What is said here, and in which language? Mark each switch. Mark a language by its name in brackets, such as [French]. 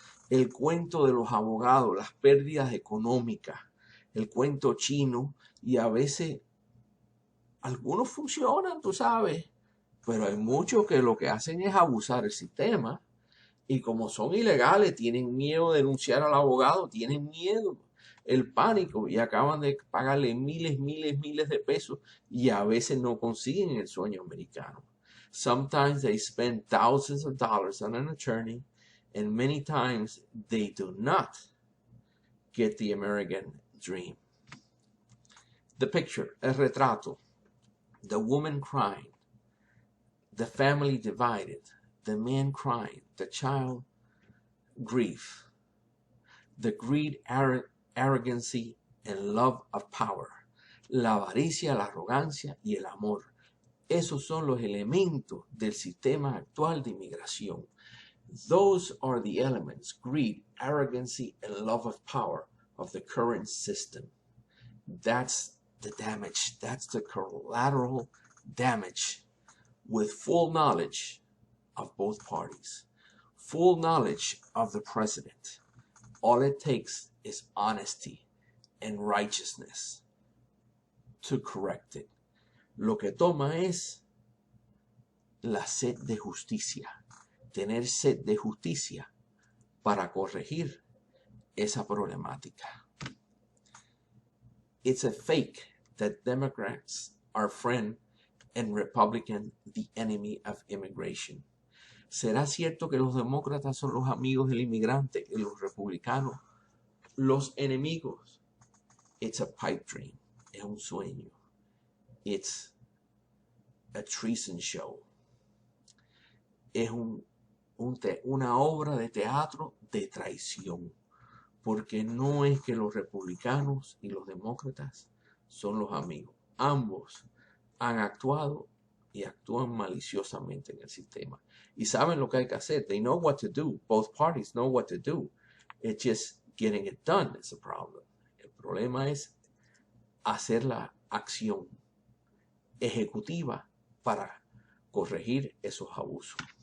[Spanish] El cuento de los abogados, las pérdidas económicas, el cuento chino, y a veces algunos funcionan, tú sabes, pero hay muchos que lo que hacen es abusar el sistema y como son ilegales tienen miedo de denunciar al abogado, tienen miedo, el pánico, y acaban de pagarle miles de pesos y a veces no consiguen el sueño americano. [English] Sometimes they spend thousands of dollars on an attorney and many times they do not get the American dream. The picture, [Spanish] el retrato. [English] The woman crying, the family divided, the man crying, the child grief, the greed, arrogancy, and love of power, [Spanish] la avaricia, la arrogancia y el amor. Esos son los elementos del sistema actual de inmigración. [English] Those are the elements, greed, arrogancy, and love of power of the current system. That's the damage. That's the collateral damage with full knowledge of both parties, full knowledge of the president. All it takes is honesty and righteousness to correct it. [Spanish] Lo que toma es la sed de justicia, tener sed de justicia para corregir esa problemática. [English] It's a fake that Democrats are friend and Republican the enemy of immigration. [Spanish] ¿Será cierto que los demócratas son los amigos del inmigrante y los republicanos los enemigos? [English] It's a pipe dream. [Spanish] Es un sueño. [English] It's a treason show. [Spanish] Es una obra de teatro de traición. Porque no es que los republicanos y los demócratas son los amigos. Ambos han actuado y actúan maliciosamente en el sistema. Y saben lo que hay que hacer. [English] They know what to do. Both parties know what to do. It's just getting it done is a problem. [Spanish] El problema es hacer la acción ejecutiva para corregir esos abusos.